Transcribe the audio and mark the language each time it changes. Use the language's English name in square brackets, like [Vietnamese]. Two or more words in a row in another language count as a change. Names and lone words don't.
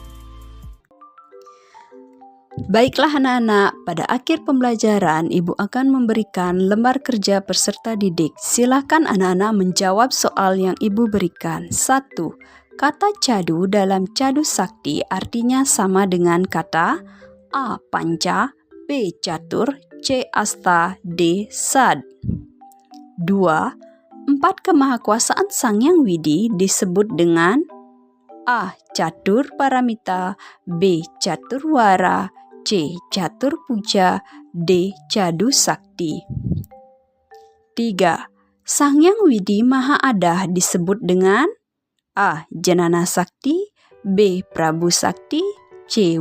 [Indonesian] Baiklah anak-anak, pada akhir pembelajaran Ibu akan memberikan lembar kerja peserta didik. Silakan anak-anak menjawab soal yang Ibu berikan. 1. Kata cadu dalam Cadu Sakti artinya sama dengan kata A. Panca, B. Catur, C. Asta, D. Sad. 2. 4 kemahakuasaan Sang Hyang Widi disebut dengan A. Catur Paramita, B. Catur Wara, C. Catur Puja, D. Cadu Sakti. 3. Sang Hyang Widi Maha Ada disebut dengan A. Janana Sakti, B. Prabu Sakti, C.